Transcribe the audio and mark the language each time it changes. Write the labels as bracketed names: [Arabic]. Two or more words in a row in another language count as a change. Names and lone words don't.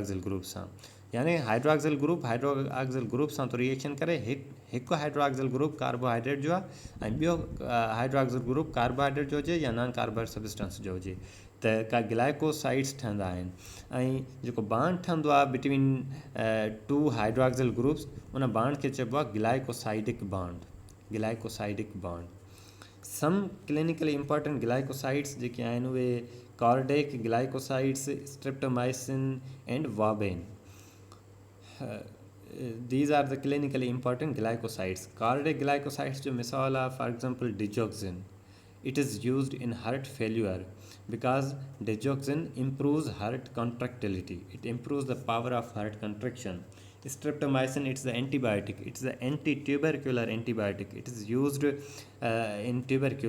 [English] hydroxyl group [Sindhi] सां, यानी [English] hydroxyl group [Sindhi] सां तो रिएक्शन करे हिकु [English] hydroxyl group carbohydrate [Sindhi] जो आहे ऐं ॿियो [English] hydroxyl group carbohydrate [Sindhi] जो हुजे या [English] non carbohydrate substance [Sindhi] जो हुजे त का ग्लाइकोसाइड्स ठहंदा आहिनि ऐं जेको बांड ठहंदो आहे [English] between two hydroxyl groups [Sindhi] उन बांड खे चइबो आहे ग्लाइकोसाइडिक [English] bond some clinically important glycosides [Sindhi] जेके आहिनि उहे [English] cardiac glycosides streptomycin and ouabain these are the clinically important glycosides. Cardiac glycosides [Sindhi] जो मिसाल आहे [English] for example digoxin. It is used in heart failure because digoxin improves heart contractility. It improves the power of heart contraction. Streptomycin, it's the antibiotic. It's the anti-tubercular antibiotic. It is used in tuberculosis.